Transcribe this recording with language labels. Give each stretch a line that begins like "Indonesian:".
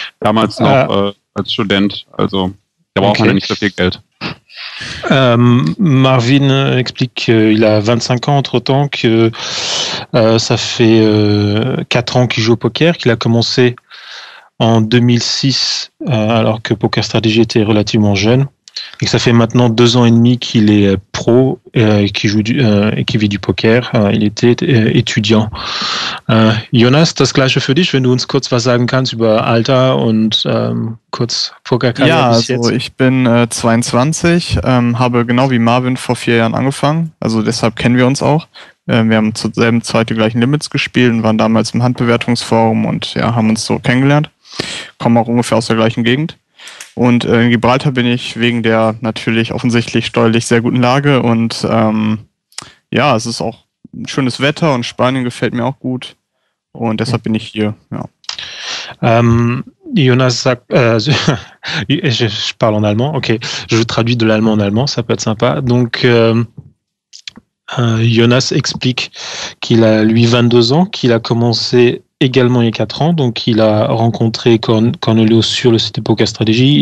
German: Damals noch als Student, also da braucht man ja nicht so viel Geld.
French: Marvin explique qu'il a 25 ans entre-temps, que ça fait 4 ans qu'il joue au poker, qu'il a commencé en 2006, alors que Poker Strategy était relativement jeune, et que ça fait maintenant 2 ans et demi qu'il est pro et qui joue et qui vit du Poker. Il était étudiant.
German: Jonas, das Gleiche für dich, wenn du uns kurz was sagen kannst über Alter und kurz Pokerkarriere Ja, bis also jetzt. ich bin 22, habe genau wie Marvin vor 4 Jahren angefangen, also deshalb kennen wir uns auch. Wir haben zur selben Zeit die gleichen Limits gespielt und waren damals im Handbewertungsforum und ja, haben uns so kennengelernt. Kommen auch ungefähr aus der gleichen Gegend. Und in Gibraltar bin ich wegen der natürlich offensichtlich steuerlich sehr guten Lage und ja, es ist auch ein schönes Wetter und Spanien gefällt mir auch gut und deshalb bin ich hier. Ja. Jonas sagt,
French: je parle en allemand, ok, je traduis de l'allemand en allemand, ça peut être sympa. Donc, Jonas explique qu'il a, lui, 22 ans, qu'il a commencé également il y a 4 ans, donc il a rencontré Cornelius sur le site de Poker Strategy.